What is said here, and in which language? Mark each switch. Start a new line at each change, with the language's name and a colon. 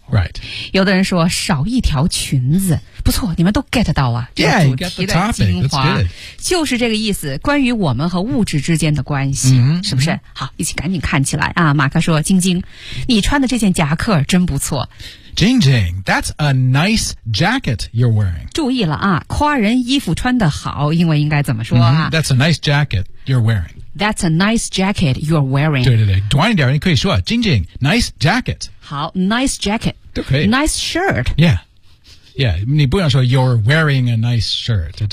English: Right.
Chinese: 有的人说，少一条裙子。不错，你们都 get 到啊，这个主题的精华
English: yeah, you got the topic. That's good.
Chinese: 就是这个意思，关于我们和物质之间的关系、
English: mm-hmm.
Chinese: 是不是？好，一起赶紧看起来啊。马克说，晶晶，你穿的这件夹克真不错。
English: Jing Jing, that's a nice jacket you're wearing.
Chinese: 注意了啊，夸人衣服穿得好，英文应该怎么说啊、
English: mm-hmm. That's a nice jacket you're wearing. That's a nice jacket you're wearing.
Chinese: 对对对，短一点你可以说 Jing Jing,
English: nice jacket. 好 ,nice jacket.
Chinese: 都可以。
English: Nice shirt. Yeah. Yeah,
Chinese: 你不想说
English: you're wearing a nice shirt.